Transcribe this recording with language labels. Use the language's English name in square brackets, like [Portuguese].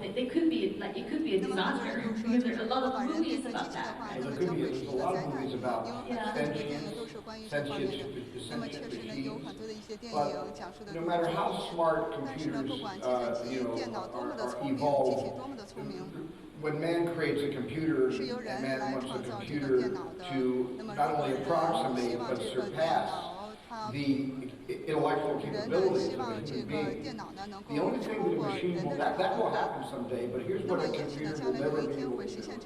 [English] they could be like it could be a disaster. Because there's a lot of movies about that. [Chinese] 那么将会是一个灾难，因为很多的电影都是关于这方面的。那么确实呢，有很多的一些电影讲述的如何如何，但是呢，不管计算机、电脑多么的聪明，机器多么的聪明。 [English] When man creates a computer, and man wants a computer to not only approximate but surpass the intellectual capabilities of a human being. The only thing with a machine that will happen someday, but here's what a computer will never be able to do.